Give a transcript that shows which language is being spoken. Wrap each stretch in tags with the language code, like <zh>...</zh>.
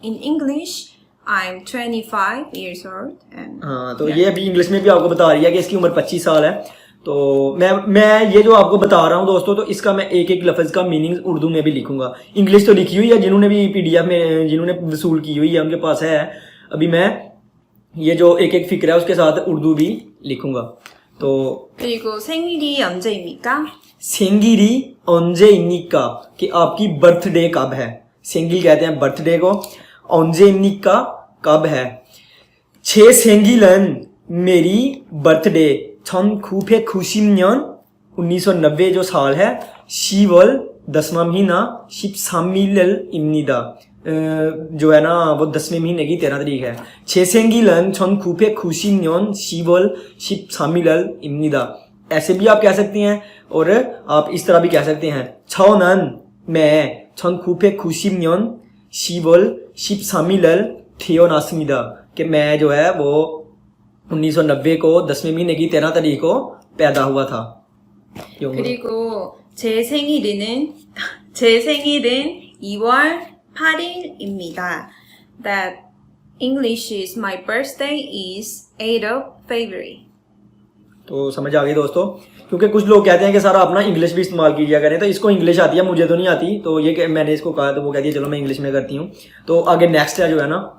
<en>In English I'm 25 years old and</en> <hi>हाँ, तो ये अभी इंग्लिश में भी आपको बता रही है कि इसकी उम्र 25 साल है। तो मैं ये जो आपको बता रहा हूँ दोस्तों, तो इसका मैं एक एक लफ्ज़ का मीनिंग उर्दू में भी लिखूंगा। इंग्लिश तो लिखी हुई है, जिन्होंने भी PDF में जिन्होंने वसूल की हुई है उनके पास है। अभी मैं ये जो एक एक फिक्र है उसके साथ उर्दू भी लिखूंगा। तो</hi> <ko>그리고 생일이 언제입니까?</ko> <hi>सेंगिरी</hi> <ko>언제입니까</ko> <hi>कि आपकी बर्थडे कब है। सेंगिल कहते हैं बर्थडे को,</hi> <ko>언제입니까</ko> <hi>कब है। छे सेंगिलन मेरी बर्थडे 1990년 1990 जो साल है 10월 10वां महीना</hi> <ko>13일입니다।</ko> <hi>जो है ना वो 10वें महीने की 13 तारीख है।</hi> <ko>छे सेंगिलन 1990년 10월 13일입니다।</ko> <hi>ऐसे भी आप कह सकते हैं और आप इस तरह भी कह सकते हैं।</hi> <ko>저는</ko> <hi>मैं</hi> <ko>1990년 10월 13일 태어났습니다</ko> <hi>कि मैं जो है वो 1990 को 10वें महीने की 13 तारीख को पैदा हुआ था।</hi> <ko>그리고 제 생일은 2월 8일입니다.</ko> <en>That English is my birthday is 8th of February.</en> <hi>तो समझ आ गई दोस्तों, क्योंकि कुछ लोग कहते हैं कि सर आप ना इंग्लिश भी इस्तेमाल कीजिए करें, तो इसको इंग्लिश आती है, मुझे तो नहीं आती। तो ये मैंने इसको कहा तो वो कहती है चलो मैं इंग्लिश में करती हूँ। तो आगे नेक्स्ट है जो है ना</hi>